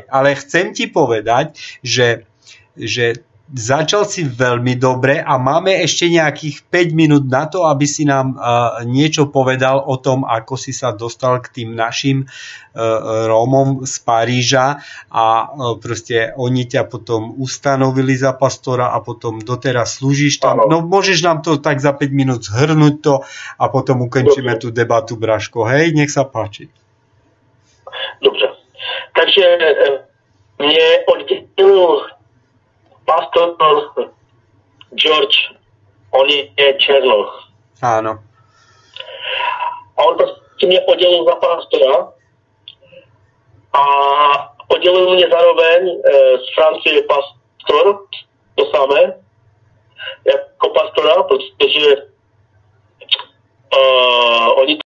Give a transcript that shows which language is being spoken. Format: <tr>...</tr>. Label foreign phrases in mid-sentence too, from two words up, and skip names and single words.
<sk>Ale chcem ti povedať, že začal si veľmi dobre a máme ešte nejakých 5 minút na to, aby si nám niečo povedal o tom, ako si sa dostal k tým našim Rómom z Paríža a proste oni ťa potom ustanovili za pastora a potom doteraz slúžiš tam. No môžeš nám to tak za 5 minút zhrnúť to a potom ukončíme tú debatu, Braško. Hej, nech sa páči.</sk> <cs>Dobře. Takže mě oddělil pastor George, on je Černoch.</cs> <sk>Áno.</sk> <cs>A on prostě mě oddělil za pastora a oddělil mě zároveň z Francie pastor, to samé, jako pastora, protože oni</cs>